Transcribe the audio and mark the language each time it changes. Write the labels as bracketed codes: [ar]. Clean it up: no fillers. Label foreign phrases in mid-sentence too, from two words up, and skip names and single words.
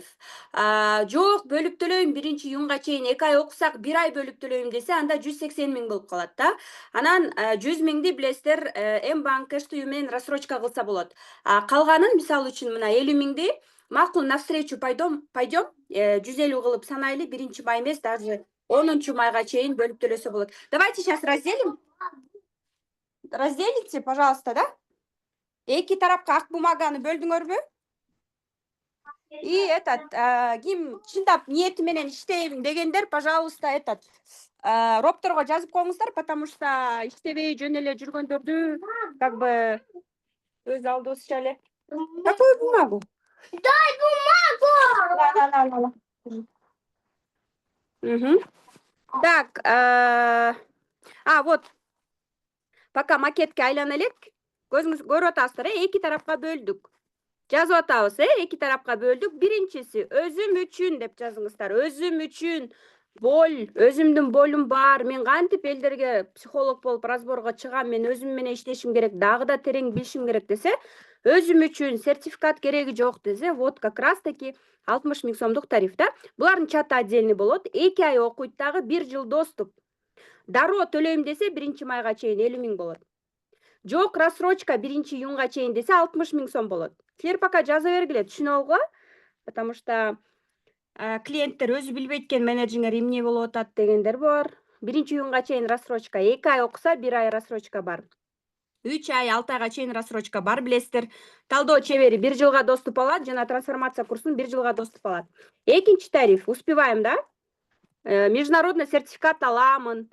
[ky] Жок, бөлүп төлөйм 1-июнга чейин 2 ай окусак 1 ай бөлүп төлөйм десе, анда 180 миң болуп калат да. Анан 100 миңди билесиздер, М-банк кэштүү менен рассрочка кылса болот. Калганын мисалы үчүн мына 50 миңди макул [ru] навстречу пойдем, [ky] 150 кылып санайлы, 1-май эмес, даже 10-майга чейин бөлүп төлөсө болот. [ru] Давайте сейчас разделим. Разделите, пожалуйста, да? Эки тарапка ак бумаганы бөлдүңөрбү? И ким чындап ниети менен иштейм дегендер, пожалуйста, ропторго жазып коюңуздар, потому что иштебей жөн эле жүргөндөрдү как бы өз алдыбызча эле. Какую бумагу? Дай бумагу! Так, вот. [ky] Пока макетке айлана элек, көзүңүз көрүп атасыздар, эки тарапка бөлдүк. Жазып атабыз, эки тарапка бөлдүк. Биринчиси өзүм үчүн деп жазыңыздар. Өзүм үчүн өзүмдүн болум бар. Мен кантип элдерге психолог болуп разборго чыгам, мен өзүм менен иштешим керек, дагы да терең билишим керек десе, өзүм үчүн сертификат кереги жок десе, [ru] вот как раз таки [ky] 60 миң сомдук тариф да. Булардын чаты отдельный болот. 2 ай окуйт дагы 1 жыл доступ. Дароо төлөйм десе 1-майга чейин 50 миң болот. Жок, рассрочка 1-июнга чейин десе 60 миң сом болот. Силер пока жаза бергиле, түшүнүп алгыла, [ru] потому что [ky] клиенттер өзү билбейт экен менеджиңер эмне болуп атат дегендер бар. 1-июнга чейин рассрочка, 2 ай окуса 1 ай рассрочка бар. 3 ай 6 айга чейин рассрочка бар, билесиздер. Талдоо чебери 1 жылга доступ алат жана трансформация курсун 1 жылга доступ алат. Экинчи тариф, успеваем, да? Международный сертификат аламын.